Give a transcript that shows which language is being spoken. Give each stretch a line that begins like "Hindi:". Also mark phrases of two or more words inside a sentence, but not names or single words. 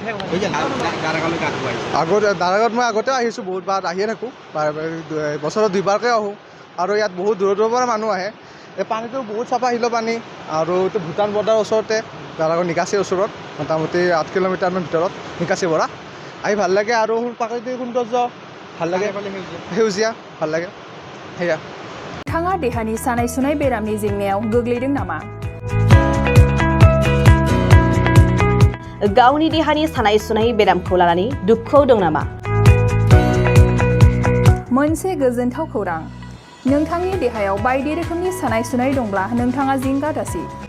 Assamese: দাৰাগাঁৱত মই আগতেও আহিছোঁ, বহুত বাৰ আহিয়ে থাকোঁ, বছৰত 2বাৰকৈ আহোঁ আৰু ইয়াত বহুত দূৰৰ পৰা মানুহ আহে। এই পানীটো বহুত চাফা শিলৰ পানী আৰু এইটো ভূটান বৰ্ডাৰৰ ওচৰতে, দাৰাগাঁও নিকাচীৰ ওচৰত, মোটামুটি 8 কিলোমিটাৰমান ভিতৰত নিকাচী পৰা। আহি ভাল লাগে আৰু প্ৰাকৃতিক সৌন্দৰ্য ভাল লাগে, সেউজীয়া ভাল লাগে সেয়া।
Bodo: नोंथाङा देहानि सानाय सुनाय बेरामनि जेंनायाव गोग्लैदों नामा? गावनि देहानि सानाय सुनाय बेरामखौ लानानै दुखुआव दं नामा? मोनसे गोजोनथाव खौरां, नोंथांनि देहायाव बायदि रोखोमनि सानाय सुनाय दंब्ला नोंथाङा जिंगा दासि।